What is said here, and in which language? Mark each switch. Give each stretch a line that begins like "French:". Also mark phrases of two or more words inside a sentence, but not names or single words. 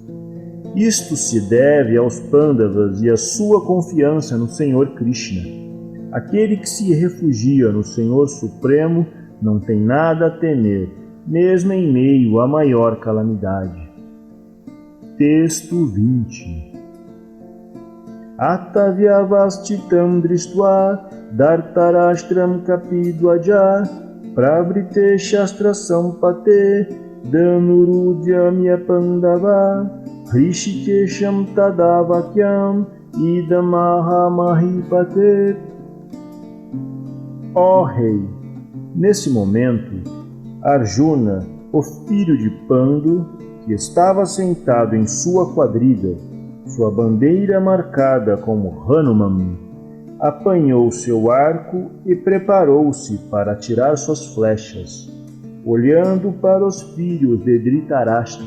Portuguese: Isto se deve aos Pandavas e à sua confiança no Senhor Krishna. Aquele que se refugia no Senhor Supremo não tem nada a temer, mesmo em meio à maior calamidade. Texto 20.
Sanskrit: अथव्यवस्थितान् दृष्ट्वा धार्तराष्ट्रान् कपिध्वजः प्रवृत्ते शस्त्र सम्पाते धनुरुद्यम्य पाण्डवः हृषीकेशं तदावाक्यम् इदमाह महीपते.
Portuguese: Ó rei, nesse momento, Arjuna, o filho de Pandu, que estava sentado em sua quadriga, sua bandeira marcada como Hanuman, apanhou seu arco e preparou-se para atirar suas flechas, olhando para os filhos de Dhritarashtra.